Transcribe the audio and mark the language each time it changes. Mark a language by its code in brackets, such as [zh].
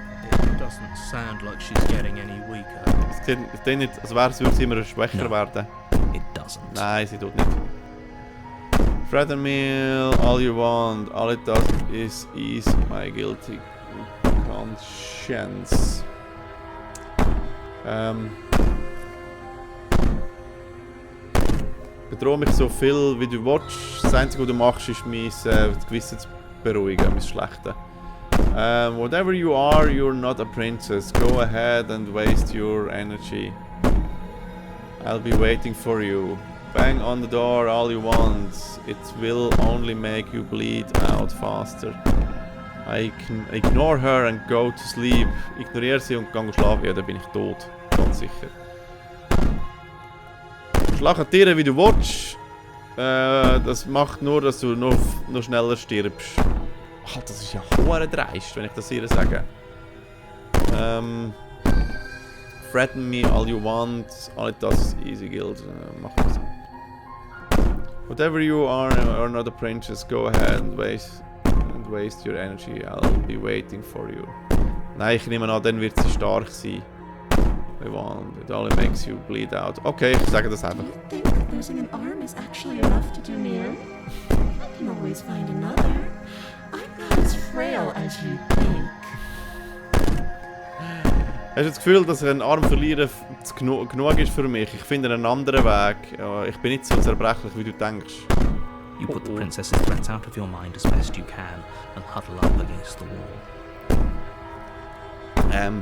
[en] It doesn't sound like she's getting any weaker. [de] Es sieht nicht, als würde sie immer schwächer [en] No. [de] werden. [en] It doesn't. [de] Nein, sie tut nicht. [en] Threaten me all you want. All it does is ease my guilty conscience. [de] Bedrohe mich so viel wie du willst. Das Einzige, was du machst, ist mein Gewissen zu beruhigen, mein Schlechte. [en] Whatever you are, you're not a princess. Go ahead and waste your energy. I'll be waiting for you. Bang on the door all you want. It will only make you bleed out faster. I can ignore her and go to sleep. [de] Ignoriere sie und geh schlafen. Ja, dann bin ich tot. Ganz sicher. Schlag an Tiere wie du willst. Das macht nur, dass du noch schneller stirbst. Alter, das ist ja hure dreist, wenn ich das ihr sage. [en] Threaten me all you want. All it does is easy guilt. [de] Mach das. [en] Whatever you are or not a princess, go ahead and waste your energy. I'll be waiting for you. [de] Nein, ich nehme an, dann wird sie stark sein. [en] It only makes you bleed out. [de] Okay, ich sage das einfach. [en] Do you think losing an arm is actually enough to do me in? I can always find another. I'm not as frail as you think. [de] Hast du das Gefühl, dass ein Arm verlieren genug ist für mich? Ich finde einen anderen Weg. Ja, ich bin nicht so zerbrechlich, wie du denkst. [en] You put the princess's threats out of your mind as best you can and huddle up against the wall.